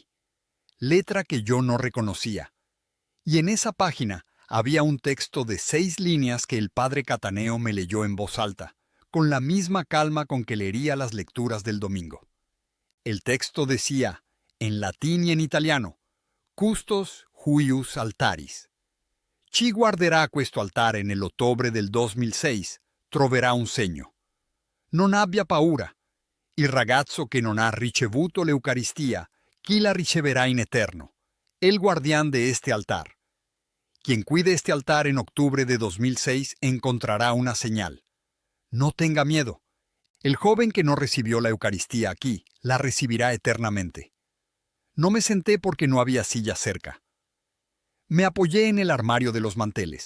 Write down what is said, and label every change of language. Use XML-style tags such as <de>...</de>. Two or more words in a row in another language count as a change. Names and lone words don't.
<es>Letra que yo no reconocía. Y en esa página había un texto de 6 líneas que el padre Cataneo me leyó en voz alta, con la misma calma con que leería las lecturas del domingo. El texto decía, en latín y en italiano,</es> <la>Custos huius altaris.</la> <it>Chi guarderà questo altare nell'ottobre del 2006 troverà un segno. Non abbia paura. Il ragazzo che non ha ricevuto l'Eucaristia, chi la riceverà in eterno?</it> <es>El guardián de este altar. Quien cuide este altar en octubre de 2006 encontrará una señal. No tenga miedo. El joven que no recibió la Eucaristía aquí, la recibirá eternamente. No me senté porque no había silla cerca. Me apoyé en el armario de los manteles.</es>